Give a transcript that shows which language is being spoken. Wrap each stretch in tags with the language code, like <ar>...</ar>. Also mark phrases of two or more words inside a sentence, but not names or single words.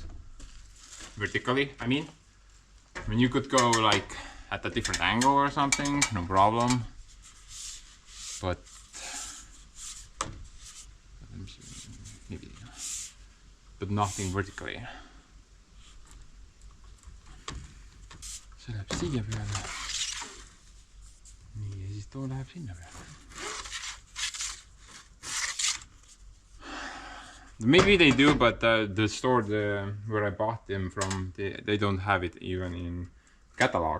<en>Vertically, I mean. I mean, you could go like at a different angle or something, no problem. But maybe, but nothing vertically.</en> <et>See läheb siia peale. Nii, ja siis too läheb sinna peale.</et> <en>Maybe they do, but the store where I bought them from, they don't have it even in catalog.</en>